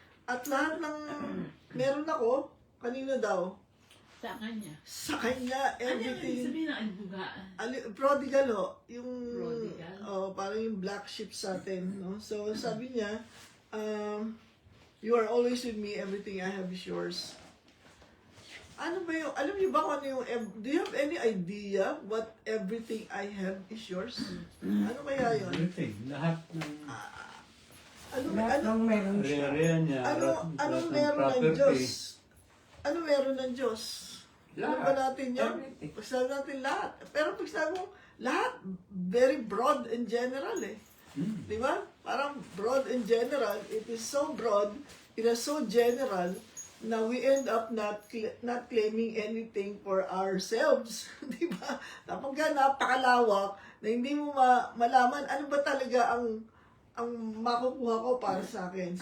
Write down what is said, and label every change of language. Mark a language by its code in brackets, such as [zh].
[tl] At lahat ng meron ako, kanino daw? Sa kanya. Sa kanya, everything. Ano sabihin ng alibugaan? Prodigal yung, Prodigal? parang yung black sheep sa atin, no? [en] So [tl] sabi niya, [en] you are always with me, everything I have is yours. [tl] Ano ba yung, alam niyo ba kung ano yung, [en] do you have any idea what everything I have is yours? [tl] Ano kaya yun? Everything. Lahat ng Anong meron area niya. anong meron ng Diyos? Ano meron ng Diyos? Alam ba natin yan? [en] Everything. [tl] Pagsabi natin lahat. Pero pagsabi mo, lahat, [en] very broad and general [tl] Di ba? [en] Parang broad and general. It is so broad, it is so general, na we end up not claiming anything for ourselves. [tl] Di ba? Kapag napakalawak, na hindi mo malaman ano ba talaga ang makukuha ko para sa akin.